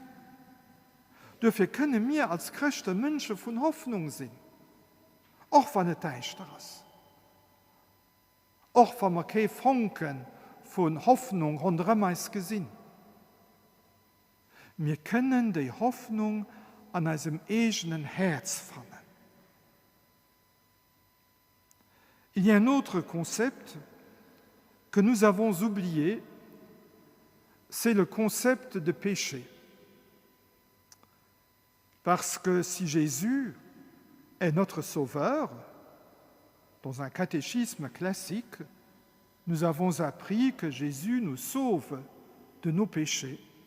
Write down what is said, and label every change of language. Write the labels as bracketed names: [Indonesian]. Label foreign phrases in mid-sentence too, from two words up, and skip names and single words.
[German] Dafür können wir als Christen Menschen von Hoffnung sein. Auch wenn es düster ist. Auch wenn wir keine Funken von Hoffnung rundherum gesehen. Wir können die Hoffnung an unserem eigenen Herz fangen. [French] Il y a un autre concept que nous avons oublié, c'est le concept de péché. Parce que si Jésus est notre sauveur, dans un catéchisme classique, nous avons appris que Jésus nous sauve de nos péchés.